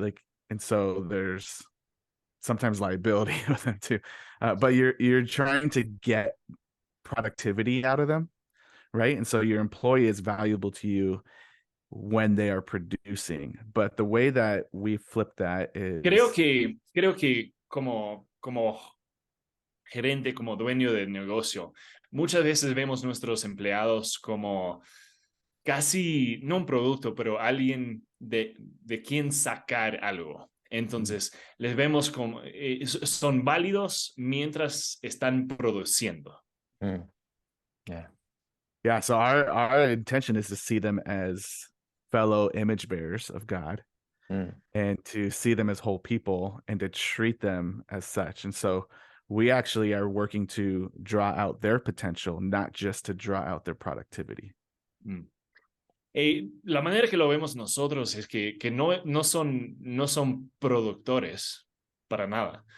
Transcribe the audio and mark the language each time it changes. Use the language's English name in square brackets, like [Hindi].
[English] Like, and so there's sometimes liability with them too. But you're trying to get productivity out of them, right? And so your employee is valuable to you when they are producing. But the way that we flip that is, [Spanish] creo que como gerente, como dueño de negocio, muchas veces vemos nuestros empleados como casi no un producto, pero alguien de quien sacar algo. Entonces, les vemos como son válidos mientras están produciendo. [English] Yeah, so our intention is to see them as fellow image bearers of God, and to see them as whole people and to treat them as such. And so we actually are working to draw out their potential, not just to draw out their productivity. [Spanish] La manera que lo vemos nosotros es que no son productores para nada.